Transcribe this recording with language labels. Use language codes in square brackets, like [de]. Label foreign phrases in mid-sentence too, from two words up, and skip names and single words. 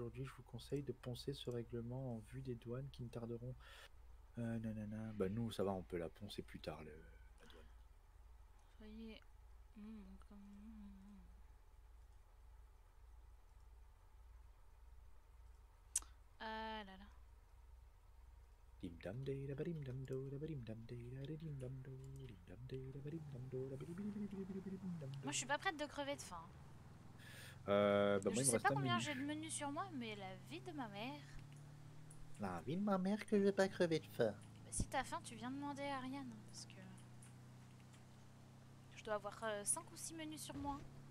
[fr] Je vous conseille de poncer ce règlement en vue des douanes qui ne tarderont. Nanana. Bah, nous, ça va, on peut la poncer plus tard, la douane. Soyez. Ah là là. Dim dam day da badim dam do da badim dam day da dim dam do dim dam day da badim dam do da badim dam do. Moi, je suis pas prête de crever de faim. Bah Je moi il me sais reste pas un combien menu. j'ai de menus sur moi, mais la vie de ma mère. La vie de ma mère que je vais pas crever de faim. Bah, si t'as faim, tu viens demander à Ariane. Parce que. Je dois avoir 5 ou 6 menus sur moi.